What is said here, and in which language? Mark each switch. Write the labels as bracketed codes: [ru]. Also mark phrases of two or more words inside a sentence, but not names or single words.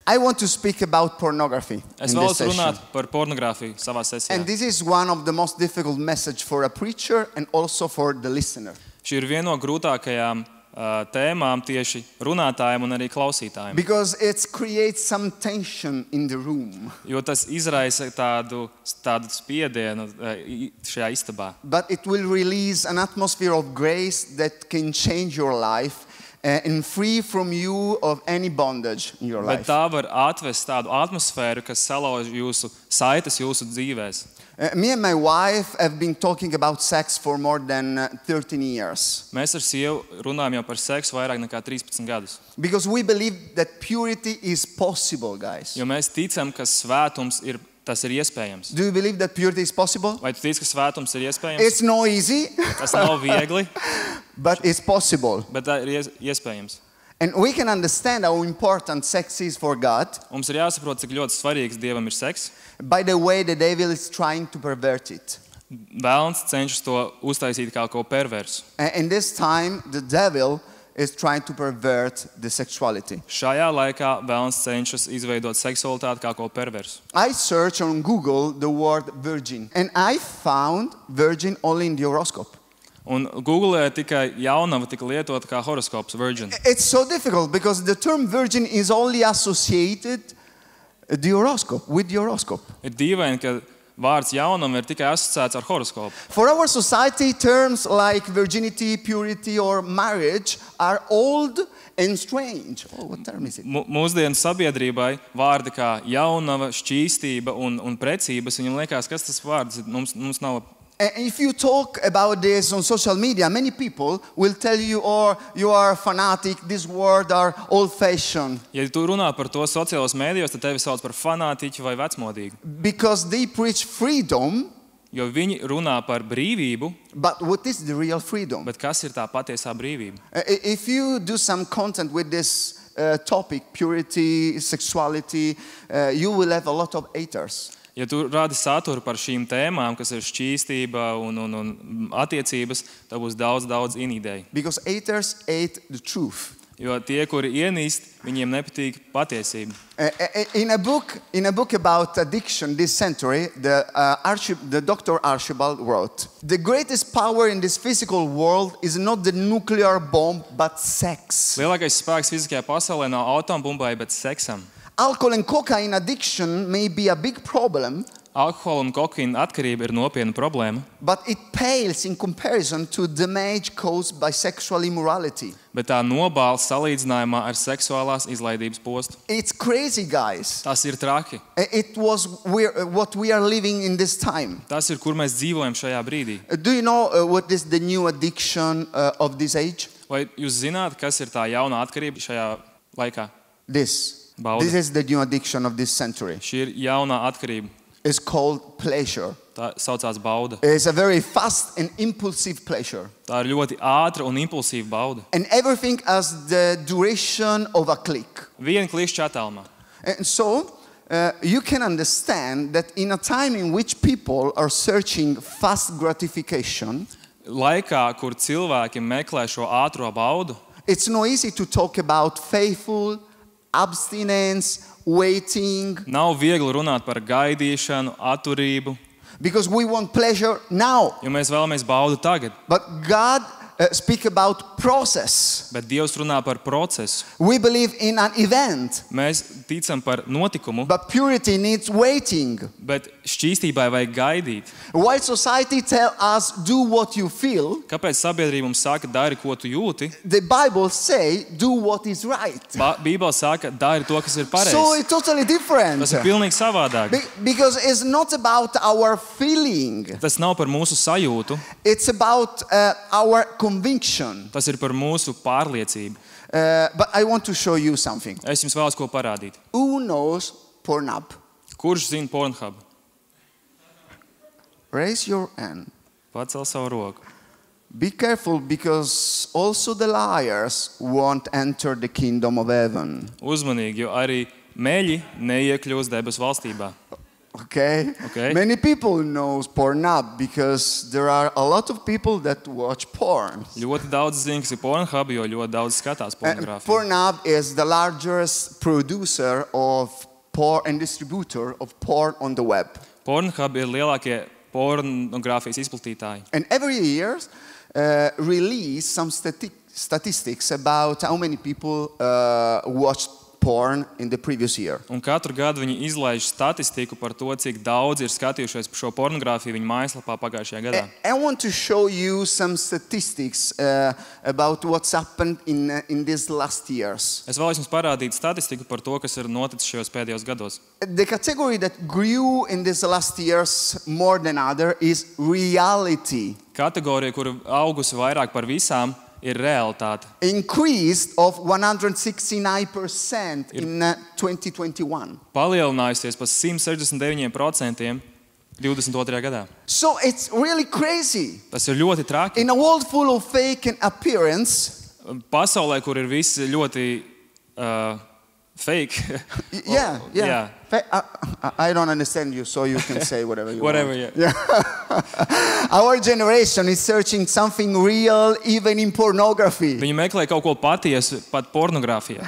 [en] I want to speak about pornography [lv] Es [en] in this [lv] vēlos runāt [en] session. [lv] par pornogrāfiju savā sesijā. [en] And this is one of the most difficult message for a preacher and also for the listener. [lv] Šī ir viena no grūtākajām tēmām tieši runātājiem un arī klausītājiem. [en] Because it creates some tension in the room. [lv] Jo tas izraisa tādu spiedienu šajā istabā. [en] But it will release an atmosphere of grace that can change your life and free from you of any bondage in your [lv] Bet [en] life. [lv] tā var atvest tādu atmosfēru, kas salauž jūsu saites jūsu dzīvēs. [en] Me and my wife have been talking about sex for more than 13 years. [lv] Mēs ar sievu runājam jau par seksu vairāk nekā 13 gadus. [en] Because we believe that purity is possible, guys. [lv] Jo mēs ticam, ka svētums tas ir iespējams. [en] Do you believe that purity is possible? [lv] Vai tu tici, ka svētums ir iespējams? [en] It's not easy, [lv] Tas nav viegli, [en] but it's possible. [lv] bet tā ir iespējams. [en] And we can understand how important sex is for God [lv] Mums ir jāsaprot, cik ļoti svarīgs Dievam ir seks. [en] by the way the devil is trying to pervert it. [lv] Vēlns cenšas to uztaisīt kā ko perversu. [en] And this time, the devil is trying to pervert the sexuality. [lv] Šajā laikā vēlns cenšas izveidot seksualitāti kā ko perversu. [en] I searched on Google the word virgin, and I found virgin only in the horoscope. [lv] Un Google tikai jaunava tika lietota kā horoskops, [en] virgin. It's so difficult because the term virgin is only associated with the horoscope. [lv] Ir dīvaini, ka vārds jaunava ir tikai asociēts ar horoskopu. [en] For our society, terms like virginity, purity, or marriage are old and strange. Oh, what term is it? [lv] Mūsdienu sabiedrībai vārdi kā jaunava, šķīstība un precības, viņam liekas, kas tas vārds ir, mums nav. [en] And if you talk about this on social media, many people will tell you, oh, you are a fanatic, these words are old-fashioned. [lv] Ja tu runā par to sociālos mēdījos, tad tevi sauc par fanātiķu vai vecmodīgu. [en] Because they preach freedom, [lv] Jo viņi runā par brīvību, [en] but what is the real freedom? [lv] bet kas ir tā patiesā brīvība? [en] If you do some content with this topic, purity, sexuality, you will have a lot of haters. [lv] Ja tu rādi saturu par šīm tēmām, kas ir šķīstība un attiecības, tad būs daudz inīdēju. [en] Because haters hate the truth. [lv] Jo tie, kuri ienīst, viņiem nepatīk patiesība. [en] In a book about addiction this century, the Dr. Archibald wrote, "The greatest power in this physical world is not the nuclear bomb, but sex." [lv] Lielākais spēks fiziskajā pasaulē nav atombumbai, bet seksam. [en] Alcohol and cocaine addiction may be a big problem, [lv] Alkohola un kokaīna atkarība ir nopietna problēma, [en] but it pales in comparison to damage caused by sexual immorality. [lv] bet tā nobāla salīdzinājumā ar seksuālās izlaidības postu. [en] It's crazy, guys. [lv] Tas ir traki. [en] It was what we are living in this time. [lv] Tas ir, kur mēs dzīvojam šajā brīdī. [en] Do you know what is the new addiction of this age? [lv] Vai jūs zināt, kas ir tā jaunā atkarība šajā laikā? [en] This. [lv] Bauda. [en] This is the new addiction of this century. [lv] Šī ir jaunā atkarība. [en] It's called pleasure. [lv] Tā saucās bauda. [en] It's a very fast and impulsive pleasure. [lv] Tā ir ļoti ātra un impulsīva bauda. [en] And everything has the duration of a click. [lv] Viena klišķa attālumā. [en] And so, you can understand that in a time in which people are searching fast gratification, [lv] Laikā, kur cilvēki meklē šo ātro baudu, [en] it's not easy to talk about faithful, abstinence, waiting, [lv] nav viegli runāt par gaidīšanu, atturību, [en] because we want pleasure now. [lv] jo mēs vēlamies baudu tagad. [en] But God speaks about process. [lv] Bet Dievs runā par procesu. [en] We believe in an event, [lv] Mēs ticam par notikumu, [en] but purity needs waiting. [lv] bet šķīstībai vajag gaidīt. [en] While society tells us, do what you feel, [lv] Kāpēc sabiedrība mums saka, dari, ko tu jūti? [en] the Bible says, do what is right. [lv] Bībele saka, dari to, kas ir [en] So [lv] pareizi. [en] it's totally different. [lv] Tas ir pilnīgi savādāk. [en] Because it's not about our feeling. [lv] Tas nav par mūsu sajūtu, [en] It's about our conviction. [lv] tas ir par mūsu pārliecību. [en] But I want to show you something. [lv] Es jums vēlos ko parādīt. [en] Who knows Pornhub? [lv] Kurš zina Pornhub? [en] Raise your hand. [lv] Pacel savu roku. [en] Be careful because also the liars won't enter the kingdom of heaven. [lv] Uzmanīgi, jo arī meļi neiekļūs debesu valstībā. [en] Okay? Okay. Many people know Pornhub because there are a lot of people that watch porn. [lv] Ļoti daudz zina, kas ir Pornhub, jo ļoti daudz skatās pornogrāfiju. [en] Pornhub is the largest producer of porn and distributor of porn on the web. [lv] Pornhub ir lielākie pornogrāfijas izplatītāji. [en] And every year release some statistics about how many people watched porn in the previous year. [lv] Un katru gadu viņi izlaiž statistiku par to, cik daudz ir skatījušies par šo pornogrāfiju viņa mājaslapā pagājušajā gadā. [en] I want to show you some statistics about what's happened in these last years. [lv] Es vēlos jums parādīt statistiku par to, kas ir noticis šajos pēdējos gados. [en] The category that grew in these last years more than other is reality. [lv] Kategorija, kur augusi vairāk par visām, ir realitāte. [en] Increased of 169% in 2021. [lv] Palielinājusies par 169% 22. gadā. [en] So it's really crazy. [lv] Tas ir ļoti traki. [en] In a world full of fake and appearance, [lv] Pasaulē, kur ir viss ļoti fake. [en] yeah. Yeah. I don't understand you, so you can say whatever you Whatever, want. yeah. Our generation is searching something real, even in pornography. [lv] Viņi meklē kaut ko patiesu, pat pornogrāfijā.